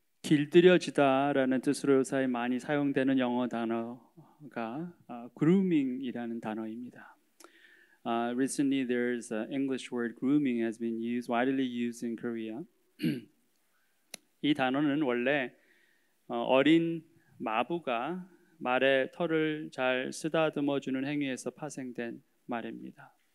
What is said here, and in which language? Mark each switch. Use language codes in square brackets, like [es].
[ko] 길들여지다라는 뜻으로 요새 많이 사용되는 영어 단어가 grooming이라는 단어입니다. [en] Recently, there's an English word grooming has been widely used in Korea. [ko] 이 단어는 원래 어린 마부가 말의 털을 잘 쓰다듬어 주는 행위에서 파생된 말입니다.